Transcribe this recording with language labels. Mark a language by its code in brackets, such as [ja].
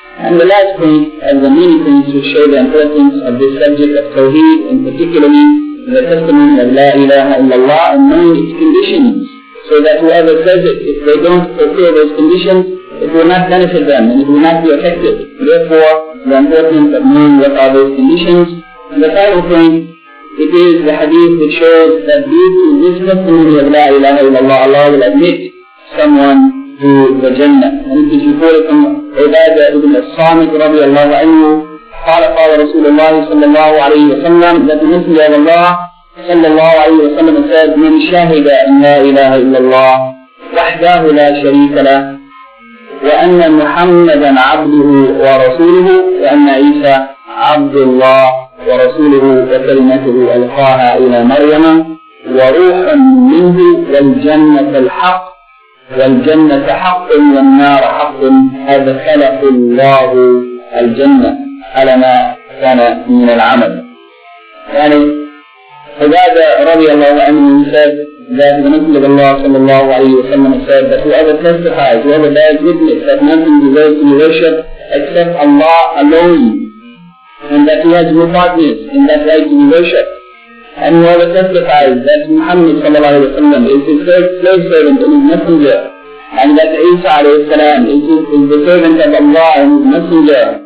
[en] And the last point, and the many points which show the importance of this subject of tawheed, and particularly the testimony of La ilaha illallah, and knowing its conditions, so that whoever says it, if they don't fulfill those conditions, it will not benefit them and it will not be effective. Therefore, the importance of knowing what are those conditions. And the final point, it is the hadith which shows that due to this testimony of La ilaha illallah, Allah will admit someone to the Jannah. And it is reported from Ubadah ibn As-Samit radiallahu anhu, [ar] قال رسول الله صلى الله عليه وسلم [en] that the Messenger of Allah [ar] صلى الله عليه وسلم [en] said, [ar] من شهد أن لا إله إلا الله وحده لا شريك له وأن محمدا عبده ورسوله وأن عيسى عبد الله ورسوله وكلمته ألقاها إلى مريم وروحا منه والجنة الحق والجنة حق والنار حق أدخله الله الجنة على ما كان من العمل. يعني [en] Hudaydah radiallahu anhu said that the Messenger of Allah sallallahu alayhi wa sallam said that whoever testifies, whoever bears witness that nothing deserves to be worshipped except Allah alone, and that he has no partners in that right to be worshipped, and whoever testifies that Muhammad sallallahu alayhi wa sallam is his slave servant and his messenger, and that Isa alayhi salam is the servant of Allah and his messenger,